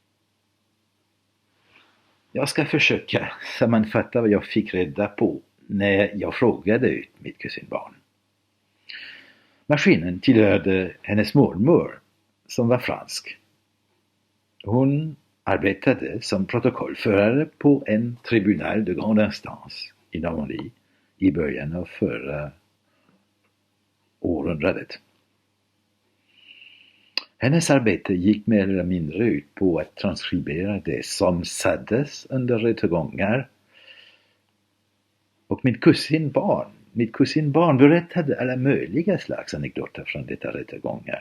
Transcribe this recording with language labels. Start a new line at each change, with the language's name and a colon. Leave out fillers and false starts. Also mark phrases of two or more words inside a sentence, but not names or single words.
Swedish: Jag ska försöka sammanfatta vad jag fick reda på när jag frågade ut mitt kusinbarn. Maskinen tillhörde hennes mormor som var fransk. Hon arbetade som protokollförare på en
French: tribunal de grande instance
Swedish: i Normandie i början av förra århundradet. Hennes arbete gick mer eller mindre ut på att transkribera det som sades under rättegångar. Och mitt kusinbarn berättade alla möjliga slags anekdoter från detta rättegångar.